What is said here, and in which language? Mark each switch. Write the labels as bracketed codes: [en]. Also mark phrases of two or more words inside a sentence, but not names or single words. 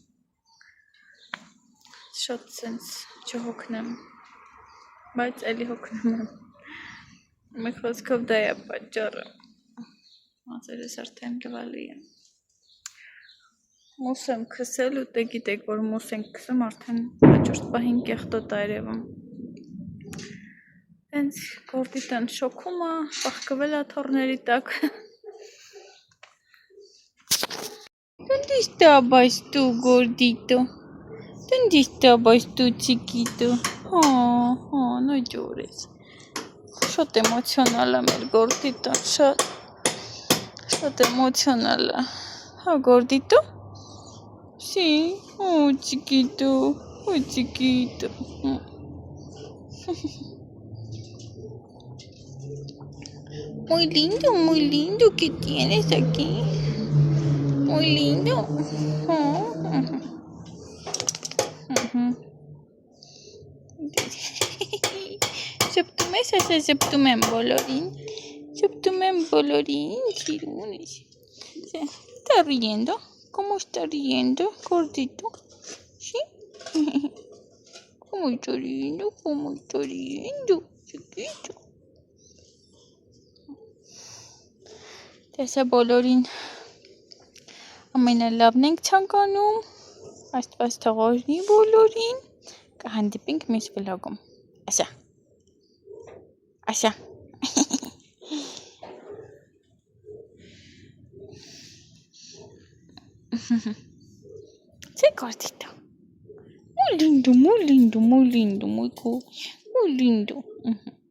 [hy] շատ սենց չհոգնեմ, բայց էլի հոգնում եմ, մի խոսքով դա է պատճառը, մազերս արդեն լվալի եմ, մուս եմ քսել ու դե գիտեք, որ մուս ենք քսում, արդեն հաջորդ պահին կեղտոտ է երևում, հենց գորդիտան շոքում է, պախկվել է թորների տակ, [es] ¿Dónde estabas tú, gordito? ¿Dónde estabas tú, chiquito? No llores. [hy] Շատ էմոցիոնալ եմ էլ գորդիտան, շատ էմոցիոնալ է, հա գորդիտո? [es] Sí, chiquito, chiquito. Muy lindo que tienes aquí. Muy lindo. [hy] Շպտում ես, ասա շպտում եմ բոլորին, Chirunes. [es] ¿Está riendo? ¿Cómo está riendo, gordito? ¿Sí? ¿Cómo está riendo, chiquito? [hy] Տեսա բոլորին ամենալավն ենք ցանկանում, Աստված թող օրհնի բոլորին, կհանդիպենք մյուս վլոգում, ասա, [es] Sei gordito, muy lindo, muy cool, muy lindo.